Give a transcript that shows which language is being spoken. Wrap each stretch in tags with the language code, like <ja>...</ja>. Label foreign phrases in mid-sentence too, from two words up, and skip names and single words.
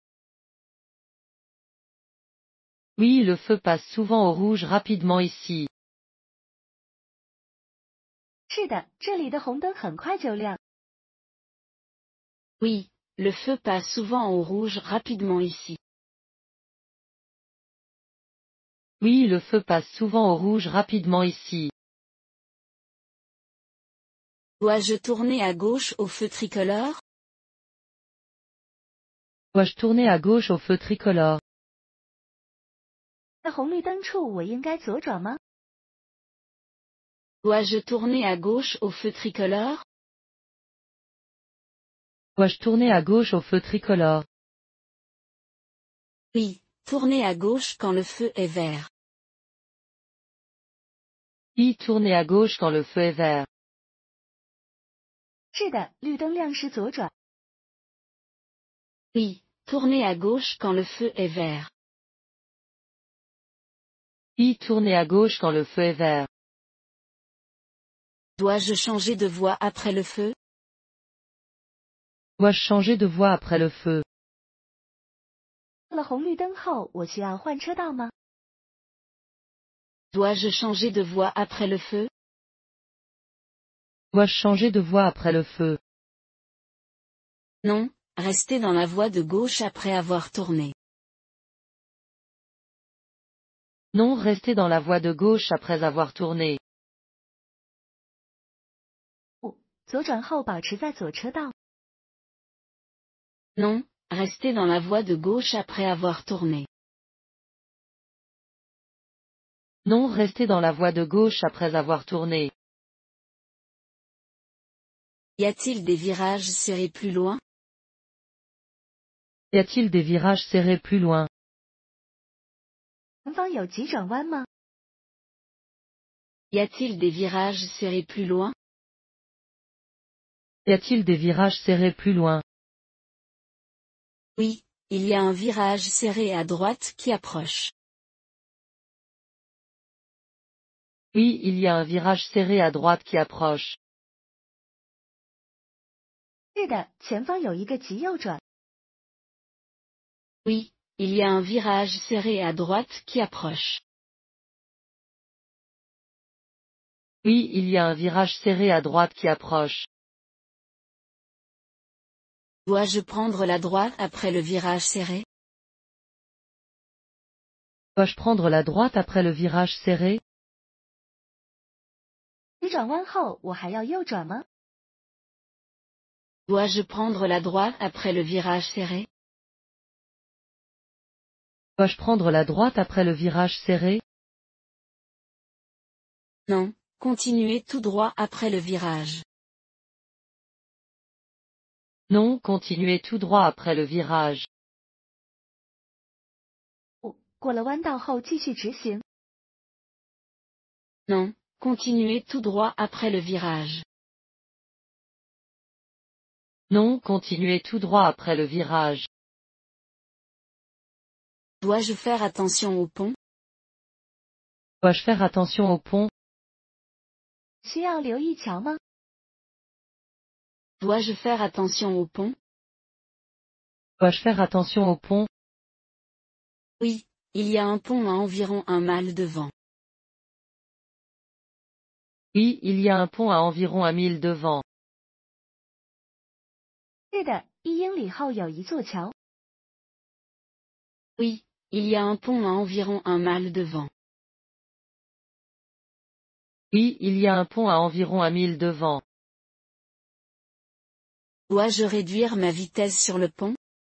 <fr>Oui, le feu passe souvent au rouge rapidement ici.</fr> <zh>是的，这里的红灯很快就亮。</zh> <fr>Oui, le feu passe souvent au rouge rapidement ici. Oui, le feu passe souvent au rouge rapidement ici. Dois-je tourner à gauche au feu tricolore? Dois-je tourner à gauche au feu tricolore?</fr> <zh>在红绿灯处我应该左转吗？</zh> <fr>Dois-je tourner à gauche au feu tricolore? Dois-je tourner à gauche au feu tricolore? Oui, tournez à gauche quand le feu est vert. Oui, tourner à gauche quand le feu est vert.</fr> <zh>是的，绿灯亮时左转。</zh> <fr>Oui, tournez à gauche quand le feu est vert. Oui, tourner à gauche quand le feu est vert. Dois-je changer de voie après le feu? Dois-je changer de voie après le feu?</fr> <zh>过了红绿灯后，我需要换车道吗？</zh> <fr>Dois-je changer de voie après le feu? Dois-je changer de voie après le feu? Non, restez dans la voie de gauche après avoir tourné. Non, restez dans la voie de gauche après avoir tourné.</fr> <zh>左转后保持在左车道。</zh> <fr>Non, restez dans la voie de gauche après avoir tourné. Non, restez dans la voie de gauche après avoir tourné. Y a-t-il des virages serrés plus loin? Y a-t-il des virages serrés plus loin?</fr> <zh>前方有急转弯吗？</zh> <fr>Y a-t-il des virages serrés plus loin? Y a-t-il des virages serrés plus loin? Oui, il y a un virage serré à droite qui approche. Oui, il y a un virage serré à droite qui approche.</fr> <zh>是的，前方有一个急右转。</zh> <fr>Oui, il y a un virage serré à droite qui approche. Oui, il y a un virage serré à droite qui approche. Dois-je prendre la droite après le virage serré? Dois-je prendre la droite après le virage serré?</fr> <zh>急转弯后我还要右转吗？</zh> <fr>Dois-je prendre la droite après le virage serré? Dois-je prendre la droite après le virage serré? Non, continuez tout droit après le virage. Non, continuez tout droit après le virage.</fr> <zh>过了弯道后继续直行。</zh> <fr>Non, continuez tout droit après le virage. Non, continuez tout droit après le virage. Dois-je faire attention au pont? Dois-je faire attention au pont?</fr> <zh>需要留意桥吗？</zh> <fr>Dois-je faire attention au pont? Dois-je faire attention au pont? Oui, il y a un pont à environ 1 mile de vent. Oui, il y a un pont à environ 1 mille de vent.</fr> <zh>是的，1英里后有一座桥。</zh> <fr>Oui, il y a un pont à environ 1 mile de vent. Oui, il y a un pont à environ 1 mille de vent. Dois-je réduire ma vitesse sur le pont?</fr>